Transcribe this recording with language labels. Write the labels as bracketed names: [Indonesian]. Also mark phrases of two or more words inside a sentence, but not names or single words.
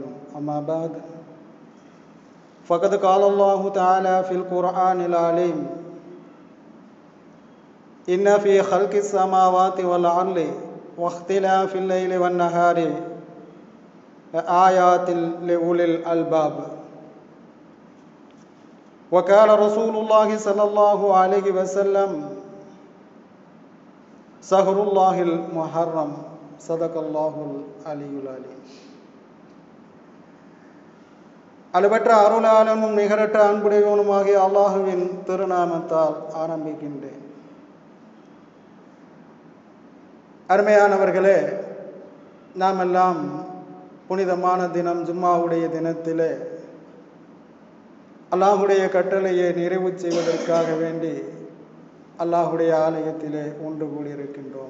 [Arabic] أما بعد فقد قال الله تعالى في القرآن العليم: إن في خلق السماوات والأرض واختلاف الليل والنهار آيات لأولي الألباب. وقال رسول الله صلى الله عليه وسلم: شهر الله المحرم. صدق الله العلي العليم. [Tamil] அளவற்ற அருளாளனும் நிகரற்ற அன்புடையவனுமாகிய அல்லாஹுவின் திருநாமத்தால் ஆரம்பிக்கின்றேன். அருமையானவர்களே, நாம் எல்லாம் புனிதமான தினம் ஜும்மாவுடைய தினத்திலே அல்லாஹுடைய கட்டளையை நிறைவு செய்வதற்காக வேண்டி அல்லாஹுடைய ஆலயத்திலே ஒன்று கூடியிருக்கின்றோம்.